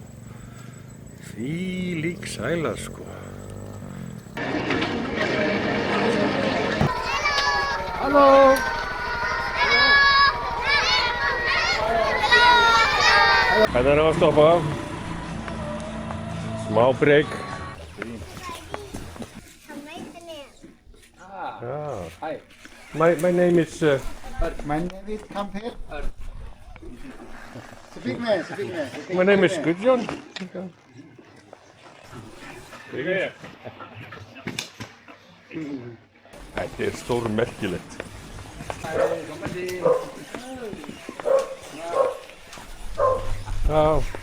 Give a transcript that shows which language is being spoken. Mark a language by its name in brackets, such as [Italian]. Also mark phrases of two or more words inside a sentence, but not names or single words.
[Icelandic] Þvílík sæla sko. Hallo! Þetta erum við að stoppa. Smá breyk. [English] Hi. My name is... My name is Kamper. Speak man, speak man. My name is Gudjon. [Icelandic] Þetta er stórmerkilegt. Já.